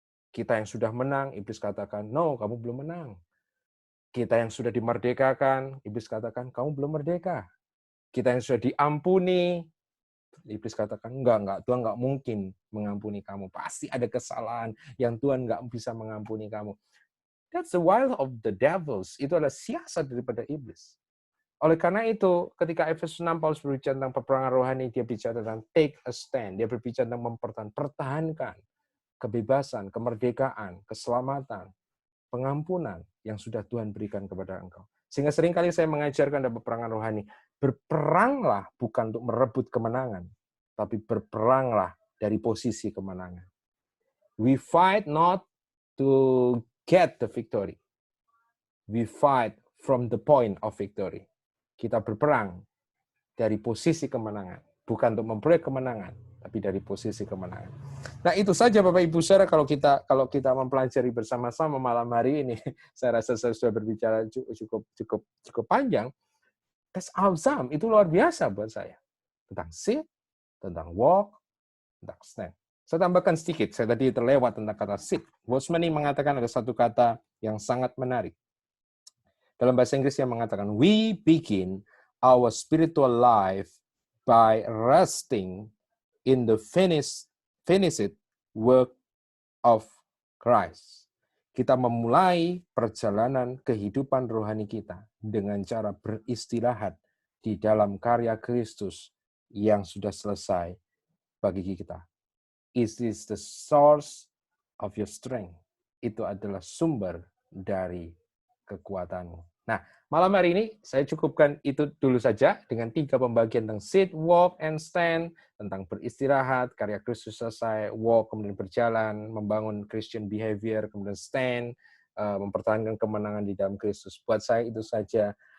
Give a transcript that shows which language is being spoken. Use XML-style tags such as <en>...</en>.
<id>Kita yang sudah menang, iblis katakan, no, kamu belum menang. Kita yang sudah dimerdekakan, iblis katakan, kamu belum merdeka. Kita yang sudah diampuni, iblis katakan, enggak, Tuhan enggak mungkin mengampuni kamu. Pasti ada kesalahan yang Tuhan enggak bisa mengampuni kamu.</id> <en>That's the wild of the devils.</en> <id>Itu adalah siasat daripada iblis. Oleh karena itu, ketika Efesus 6 Paulus berbicara tentang peperangan rohani, dia bicara tentang</id> <en>take a stand.</en> <id>Dia berbicara tentang mempertahankan kebebasan, kemerdekaan, keselamatan, pengampunan yang sudah Tuhan berikan kepada engkau. Sehingga seringkali saya mengajarkan dalam peperangan rohani, berperanglah bukan untuk merebut kemenangan, tapi berperanglah dari posisi kemenangan.</id> <en>We fight not to get the victory. We fight from the point of victory.</en> <id>Kita berperang dari posisi kemenangan, bukan untuk memperoleh kemenangan, tapi dari posisi kemenangan. Nah, itu saja Bapak Ibu Saudara kalau kita mempelajari bersama-sama malam hari ini. Saya rasa saya sudah berbicara cukup panjang.</id> <en>That's awesome,</en> <id>itu luar biasa buat saya. Tentang sit, tentang walk, tentang stand. Saya tambahkan sedikit, saya tadi terlewat tentang kata sit. Bosmani mengatakan ada satu kata yang sangat menarik. Dalam bahasa Inggris yang mengatakan,</id> <en>we begin our spiritual life by resting in the finished work of Christ.</en> <id>Kita memulai perjalanan kehidupan rohani kita dengan cara beristirahat di dalam karya Kristus yang sudah selesai bagi kita.</id> <en>It is the source of your strength.</en> <id>Itu adalah sumber dari kekuatanmu. Nah, malam hari ini saya cukupkan itu dulu saja dengan 3 pembagian tentang sit, walk, and stand, tentang beristirahat, karya Kristus selesai, walk, kemudian berjalan, membangun Christian behavior, kemudian stand, mempertahankan kemenangan di dalam Kristus. Buat saya itu saja</id>